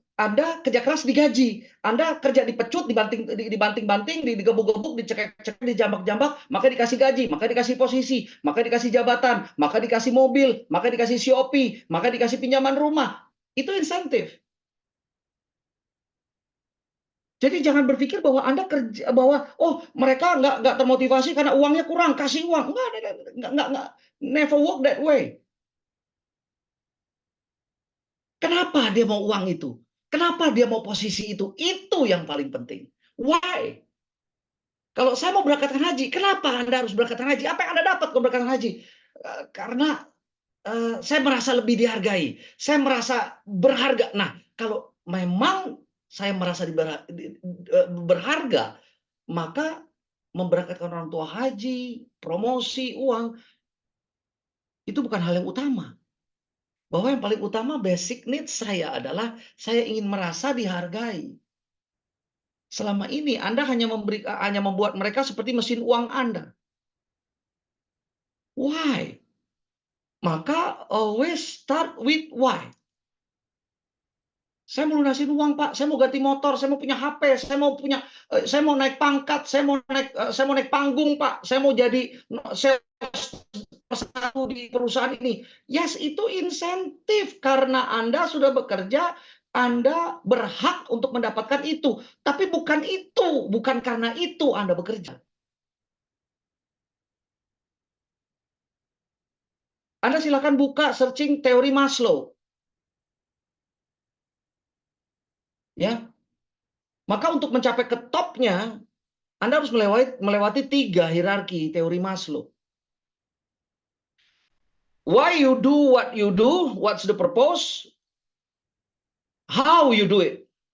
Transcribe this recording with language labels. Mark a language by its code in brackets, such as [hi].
[id] Anda kerja keras digaji. Anda kerja dipecut, dibanting-banting, digebuk-gebuk, dicekek-cekek, dijambak-jambak, maka dikasih gaji, maka dikasih posisi, maka dikasih jabatan, maka dikasih mobil, maka dikasih COP, maka dikasih pinjaman rumah. Itu insentif. Jadi jangan berpikir bahwa Anda kerja bahwa mereka nggak termotivasi karena uangnya kurang, kasih uang. Enggak, [en] never work that way. [id] Kenapa dia mau uang itu? Kenapa dia mau posisi itu? Itu yang paling penting. [en] Why? [id] Kalau saya mau berangkatkan haji, kenapa Anda harus berangkatkan haji? Apa yang Anda dapat kalau berangkatkan haji? Karena saya merasa lebih dihargai. Saya merasa berharga. Nah, kalau memang saya merasa berharga, maka memberangkatkan orang tua haji, promosi, uang, itu bukan hal yang utama. Bahwa yang paling utama basic needs saya adalah saya ingin merasa dihargai. Selama ini Anda hanya membuat mereka seperti mesin uang Anda. [en] Why? [id] Maka [en] always start with why. [id] Saya mau lunasin uang Pak, saya mau ganti motor, saya mau punya HP, saya mau naik pangkat, saya mau naik panggung Pak, saya mau jadi satu di perusahaan ini. Yes, itu insentif karena Anda sudah bekerja, Anda berhak untuk mendapatkan itu. Tapi bukan karena itu Anda bekerja. Anda silakan buka searching teori Maslow. Ya. Maka untuk mencapai ke topnya, Anda harus melewati 3 hierarki teori Maslow. [en] Why you do what you do, what's the purpose, how you do it.